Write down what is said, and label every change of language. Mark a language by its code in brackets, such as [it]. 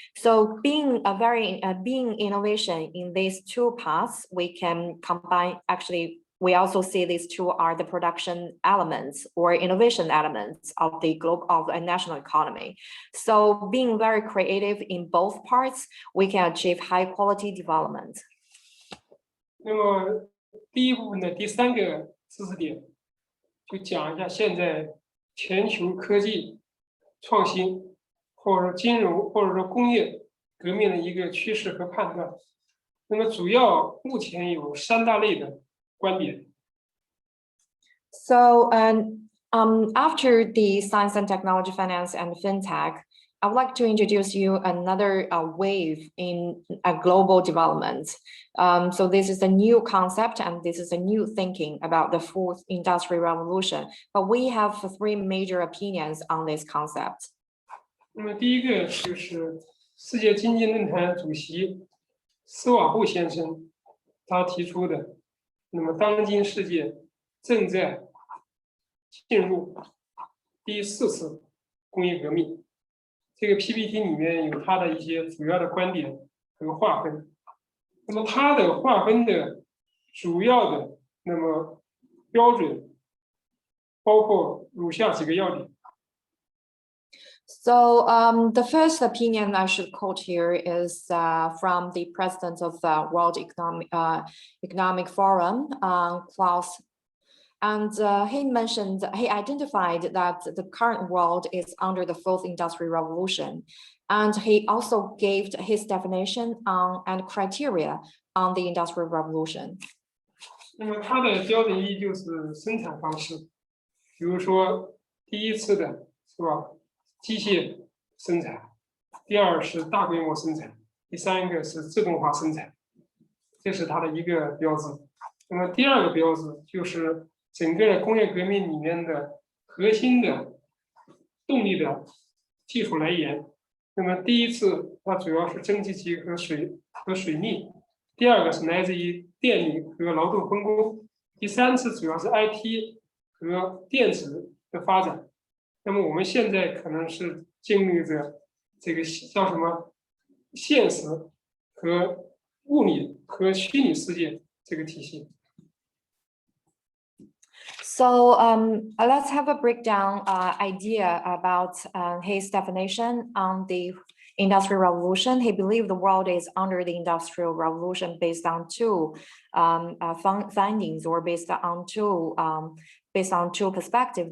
[en] So being innovation in these two parts, we can combine, actually, we also see these two are the production elements or innovation elements of the global of a national economy. So being very creative in both parts, we can achieve high quality development. [zh] 那么第一部分的第三个知识点，就讲一下现在全球科技创新，或者说金融，或者说工业革命的一个趋势和判断。那么主要目前有3大类的观点。 [en] So, after the science and technology, finance and fintech, I would like to introduce you another wave in a global development. So this is a new concept and this is a new thinking about the fourth industrial revolution. But we have 3 major opinions on this concept. [zh] 那么第一个就是世界经济论坛主席斯瓦布先生他提出的，那么当今世界正在进入第4次工业革命。这个 PPT 里面有他的一些主要的观点和划分。那么它的划分的主要的那么标准包括如下几个要点。 [en] So the first opinion I should quote here is from the president of the World Economic Forum, Klaus. And he identified that the current world is under the fourth industrial revolution. And he also gave his definition and criteria on the industrial revolution. [zh] 那么它的标准一就是生产方式，比如说第一次的是吧，机械生产，第二是大规模生产，第三个是自动化生产，这是它的一个标志。那么第二个标志就是整个工业革命里面的核心的动力的技术来源。那么第一次它主要是蒸汽机和水力，第二个是来自于电力和劳动分工，第三次主要是 IT 和电子的发展。那么我们现在可能是经历着这个叫什么现实和物理和虚拟世界这个体系。 [en] So let's have a breakdown idea about his definition on the Industrial Revolution. He believed the world is under the Industrial Revolution based on 2 findings, or based on two perspectives.